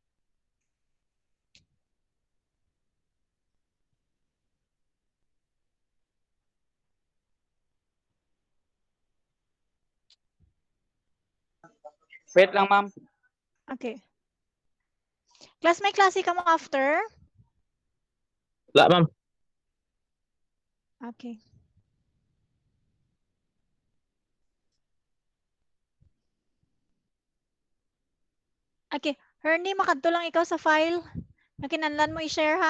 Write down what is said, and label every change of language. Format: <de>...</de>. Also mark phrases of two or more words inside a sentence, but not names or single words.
<ceb>Wait lang, ma'am. Okay. Class, may klase ka mo after? Wala, ma'am. Okay. Okay. Ernie, makadto lang ikaw sa file. Nakinanlan mo i-share ha?</ceb>